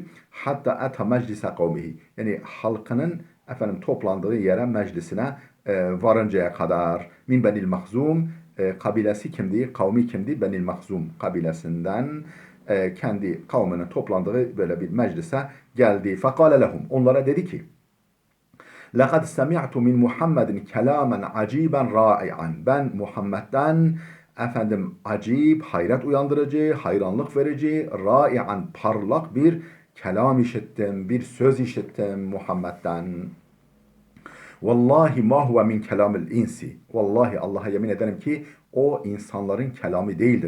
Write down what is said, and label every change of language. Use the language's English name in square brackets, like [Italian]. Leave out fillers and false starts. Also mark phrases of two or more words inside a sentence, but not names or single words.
[Arabic] حتى أتى مجلس قومه, [Turkish] yani halkının toplandığı yere, meclisine varıncaya kadar. Min benil Mahzum, kabilesi kimdi? Kavmi kimdi? Benil Mahzum kabilesinden kendi kavminin toplandığı böyle bir meclise geldi. [Arabic] فقال لهم, [Turkish] onlara dedi ki: [Arabic] لَقَدْ سَمِعْتُ مِنْ مُحَمَّدٍ كَلَامًا عَجِيبًا رَائِعًا. [Turkish] Ben Muhammed'den acayip, hayret uyandırıcı, hayranlık verici, rai'an, parlak bir kelam işittim, bir söz işittim Muhammed'den. [Arabic] والله ما هو من كلام الإنس. [Turkish] Vallahi, Allah'a yemin ederim ki o insanların kelamı değildir.